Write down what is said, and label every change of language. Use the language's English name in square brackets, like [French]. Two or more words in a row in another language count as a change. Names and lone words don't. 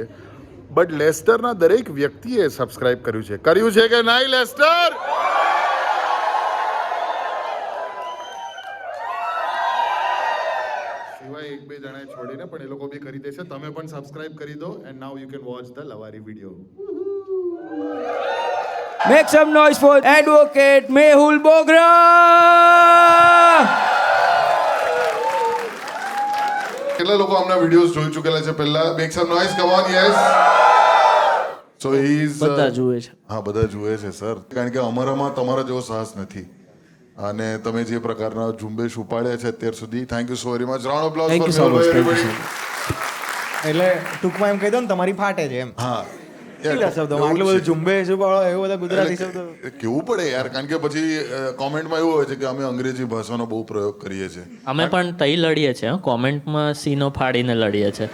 [Gujarati] બટ લેસ્ટરના દરેક વ્યક્તિએ સબસ્ક્રાઇબ કર્યું છે કે નહીં લેસ્ટર? સિવાય એક બે જણાએ છોડીને, પણ એ લોકો બી કરી દેશે. તમે પણ સબસ્ક્રાઇબ કરી દો [English] and now you can watch the [Gujarati] લવારી વિડીયો. [English] Make some noise for Advocate Mehul Bogra! [Gujarati] કેટલા લોકો આમના વિડીયોઝ જોઈ ચૂકેલા છે પહેલા? [English] make some noise, come on. yes. so he is [Gujarati] બધા જુએ છે. હા, બધા જુએ છે સર, કારણ કે અમારામાં તમારા જેવો સાહસ નથી. અને તમે જે પ્રકારના ઝુંબેશ ઉપાડ્યા છે અત્યાર સુધી, [English] thank you so very much. round of applause Thank you so ફોર much. એવરીબોડી. [Gujarati] એટલે ટૂંકમાં એમ કહી દો ને, તમારી ફાટે છે એમ. હા, કેટલા શબ્દો આટલું બધું ઝુંબેશ ઉપાડો, એવું બધા ગુજરાતી શબ્દો. કેવું પડે યાર, કારણ કે પછી કોમેન્ટમાં એવું હોય છે કે અમે અંગ્રેજી ભાષાનો બહુ પ્રયોગ કરીએ છીએ. અમે પણ તઈ લડીએ છીએ, કોમેન્ટમાં સીનો ફાડીને લડીએ છીએ.